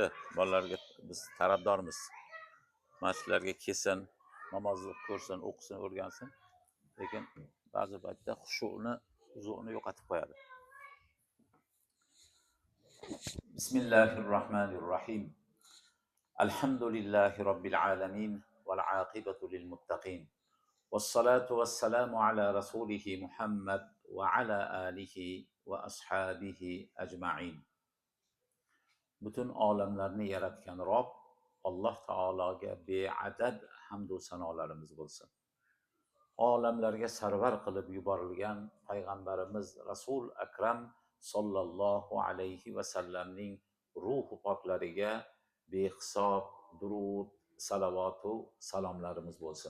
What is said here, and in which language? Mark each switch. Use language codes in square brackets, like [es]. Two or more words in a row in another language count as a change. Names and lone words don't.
[uz] Bolalarga biz tarafdormiz. Masjidlarga kelsin, namoz ko'rsin, o'qisin, o'rgansin. Lekin ba'zi paytda xushu'ni, huzurni yo'qotib qo'yadi. [ar] بسم الله الرحمن الرحيم. الحمد لله رب العالمين والعاقبة للمتقين. والصلاة والسلام على رسوله محمد وعلى آله وأصحابه أجمعين. [uz] Butun olamlarni yaratgan Rob Alloh taologa beadad hamd va sanolarimiz bo'lsin. Olamlarga sarvar qilib yuborilgan payg'ambarimiz Rasul Akram [ar] صلى الله عليه وسلم [uz] ruhi poklariga behisob durud, salavatu salomlarimiz bo'lsin.